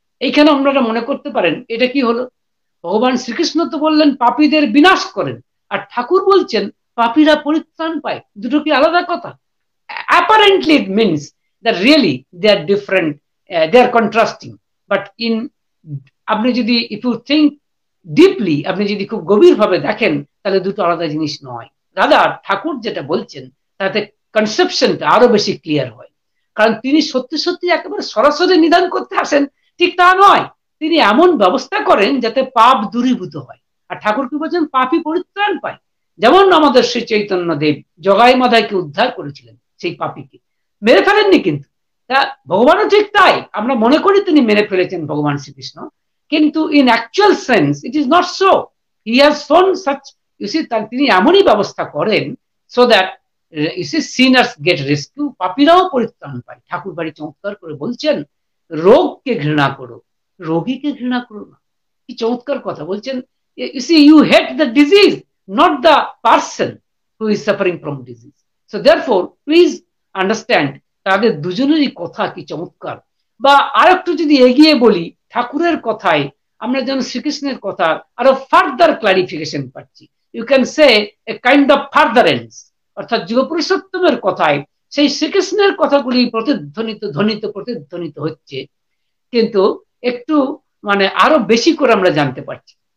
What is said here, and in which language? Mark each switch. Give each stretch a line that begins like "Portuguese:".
Bangla: এইখানে আপনারা মনে করতে পারেন এটা কি হলো? ভগবান শ্রীকৃষ্ণ তো বললেন পাপীদের বিনাশ করেন, আর ঠাকুর বলছেন পাপীরা পরিত্রাণ পায়। দুটো কি আলাদা কথা?
English: apparently it means that really they are different, they are contrasting, but in
Bangla: আপনি যদি
English: if you think deeply,
Bangla: আপনি যদি খুব গভীর ভাবে দেখেন তাহলে দুটো আলাদা জিনিস নয়। দাদা ঠাকুর যেটা বলছেন তাতে কনসেপশনটা আরো বেশি ক্লিয়ার হয়, কারণ তিনি সত্যি সত্যি একেবারে সরাসরি নিদান করতে আসেন ঠিক তা নয়, তিনি এমন ব্যবস্থা করেন যাতে পাপ দূরীভূত হয়। আর ঠাকুর কি বলছেন? পাপী পরিত্রাণ পায়। যেমন আমাদের শ্রী চৈতন্য দেব জগাই মাদাইকে উদ্ধার করেছিলেন, সেই পাপীকে মেরে ফেলেননি, কিন্তু তা ভগবানও ঠিক তাই। আমরা মনে করি তিনি মেরে ফেলেছেন ভগবান শ্রীকৃষ্ণ, কিন্তু
English: In actual sense it is not so. He has shown such, you see,
Bangla: তিনি এমনই ব্যবস্থা করেন
English: so that you see sinners get rescue,
Bangla: পাপীরাও পরিত্রাণ পায়। ঠাকুর বাড়ি চমৎকার করে বলছেন রোগকে ঘৃণা করো, রোগীকে ঘৃণা করো না। কি চমৎকার কথা বলছেন!
English: You see, you hate the disease, not the person who is suffering from disease. So therefore, please understand,
Bangla: তাদের দুজনেরই কথা কি চমৎকার। বা আরেকটু যদি এগিয়ে বলি, ঠাকুরের কথায় আমরা যেন শ্রীকৃষ্ণের কথা আরো ফার্দার ক্লারিফিকেশন পাচ্ছি।
English: you can say a kind of furtherance,
Bangla: অর্থাৎ যুগপুরুষোত্তমের কথায় সেই শ্রীকৃষ্ণের কথাগুলি প্রতিধ্বনিত হচ্ছে, কিন্তু একটু মানে আরো বেশি করে আমরা জানতে পারছি।